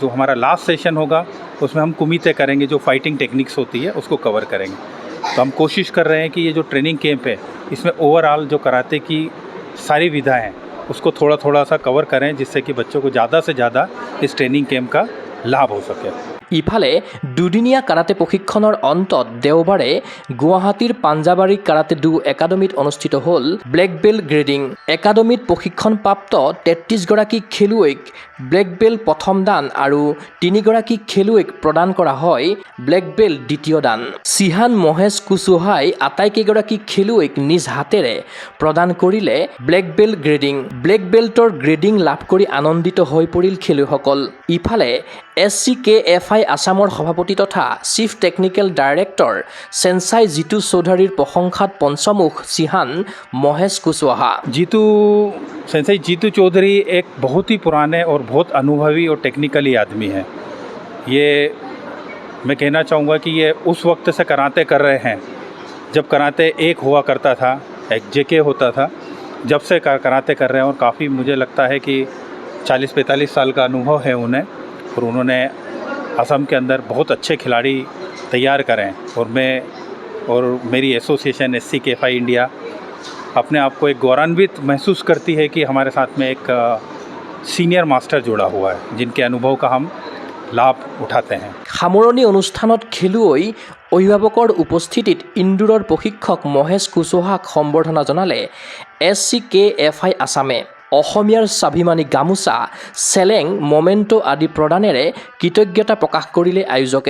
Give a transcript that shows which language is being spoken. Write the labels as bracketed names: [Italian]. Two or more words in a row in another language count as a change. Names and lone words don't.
[Hindi] जो हमारा लास्ट सेशन होगा उसमें हम कुमिते करेंगे, जो [English] fighting techniques [Hindi] होती है उसको कवर करेंगे। तो हम कोशिश कर रहे हैं कि ये जो [English] training camp [Hindi] है इसमें ओवरऑल जो कराटे की सारी विधाएं हैं उसको थोड़ा थोड़ा सा कवर करें, जिससे कि बच्चों को ज़्यादा से ज़्यादा इस [English] training camp [Hindi] का लाभ हो सके। [Assamese] ইফালে দুদিনীয়া কাৰাটে প্ৰশিক্ষণৰ অন্তত দেওবাৰে গুৱাহাটীৰ পাঞ্জাবাৰী কাৰাটে 2 একাডেমীত অনুষ্ঠিত হ'ল [English] black belt grading. [Assamese] একাডেমীত প্ৰশিক্ষণপ্ৰাপ্ত 33 গৰাকী খেলুৱৈক [English] black belt [Assamese] প্ৰথম দান আৰু 3 গৰাকী খেলুৱৈক প্ৰদান কৰা হয় [English] black belt [Assamese] দ্বিতীয় দান। চিহান মহেশ কুচুহাই আটাইকেইগৰাকী খেলুৱৈক নিজ হাতেৰে প্ৰদান কৰিলে [English] black belt grading. [Assamese] ব্লেক বেল্টৰ গ্ৰেডিং লাভ কৰি আনন্দিত হৈ পৰিল খেলুৱৈসকল। ইফালে SCKFI আসামৰ সভাপতি তথা [English] chief technical director [Assamese] সেনচাই জিতু চৌধুৰীৰ প্ৰশংসাত পঞ্চমুখ চিহান মহেশ কুশৱাহা। [Hindi] सेंसेई जीतू चौधरी एक बहुत ही पुराने और बहुत अनुभवी और टेक्निकली आदमी हैं। ये मैं कहना चाहूँगा कि ये उस वक्त से कराटे कर रहे हैं जब कराटे एक हुआ करता था, एक JK होता था, जब से कराटे कर रहे हैं। और काफ़ी मुझे लगता है कि 40-45 साल का अनुभव है उन्हें, और उन्होंने असम के अंदर बहुत अच्छे खिलाड़ी तैयार करें। और मेरी एसोसिएशन SCKFI इंडिया अपने आप को एक गौरवान्वित महसूस करती है कि हमारे साथ में एक [English] senior master [Hindi] जुड़ा हुआ है, जिनके अनुभव का हम लाभ उठाते हैं। [Assamese] সামৰণি অনুষ্ঠানত খেলুৱৈ অভিভাৱকৰ উপস্থিতিত ইন্দোৰৰ প্ৰশিক্ষক মহেশ কুশৱাহাক সম্বৰ্ধনা জনালে SCKFI আসামে। অসমীয়াৰ স্বাভিমানী গামোচা, চেলেং, মমেণ্টো আদি প্ৰদানেৰে কৃতজ্ঞতা প্ৰকাশ কৰিলে আয়োজকে।